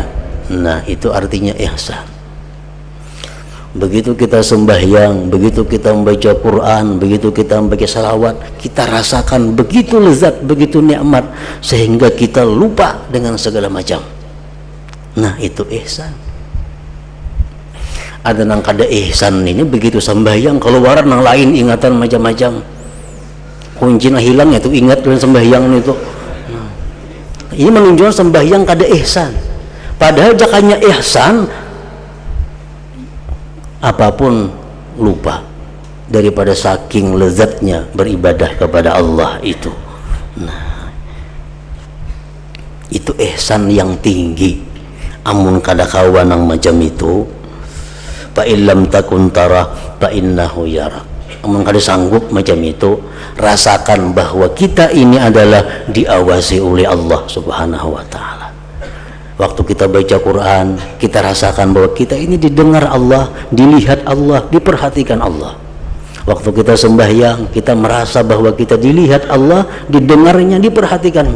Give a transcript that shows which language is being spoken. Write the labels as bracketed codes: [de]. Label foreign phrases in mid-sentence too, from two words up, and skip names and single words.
[bjn] Nah, itu artinya ihsan. Begitu kita sembahyang, begitu kita membaca Quran, begitu kita membaca salawat, kita rasakan begitu lezat, begitu nikmat sehingga kita lupa dengan segala macam. Nah, itu ihsan. Ada nang kada ihsan ini begitu sembahyang keluaran nang lain ingatan macam-macam. Kuncinya hilang itu ingat dengan sembahyang itu. Ini menunjukkan sembahyang kada ihsan. Padahal jakanya ihsan apapun lupa daripada saking lezatnya beribadah kepada Allah itu. Nah, itu ihsan yang tinggi. Amun kada kawan nang macam itu, [ar] فإن لم تكن ترى فإنه يرى. [bjn] Amun kada sanggup macam itu, rasakan bahwa kita ini adalah diawasi oleh Allah [ar] سبحانه وتعالى. [bjn] Waktu kita baca Quran, kita rasakan bahwa kita ini didengar Allah, dilihat Allah, diperhatikan Allah. Waktu kita sembahyang, kita merasa bahwa kita dilihat Allah, didengarnya, diperhatikannya.